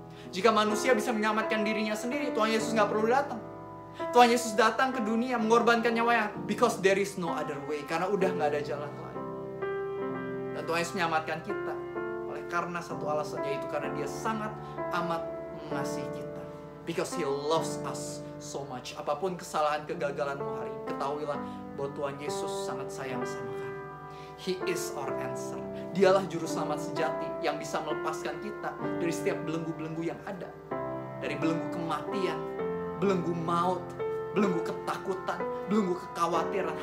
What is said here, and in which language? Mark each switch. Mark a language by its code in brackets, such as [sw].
[id] Jika manusia bisa menyelamatkan dirinya sendiri, Tuhan Yesus nggak perlu datang. Tuhan Yesus datang ke dunia mengorbankan nyawanya [en] because there is no other way. [id] Karena udah nggak ada jalan lain. Dan Tuhan Yesus menyelamatkan kita oleh karena satu alasan, yaitu karena dia sangat amat mengasihi kita. [en] Because He loves us so much. [id] Apapun kesalahan kegagalanmu hari ini, ketahuilah bahwa Tuhan Yesus sangat sayang sama kamu. [en] He is our answer. [id] Dialah juru selamat sejati yang bisa melepaskan kita dari setiap belenggu-belenggu yang ada. Dari belenggu kematian, belenggu maut, belenggu ketakutan, belenggu kekhawatiran.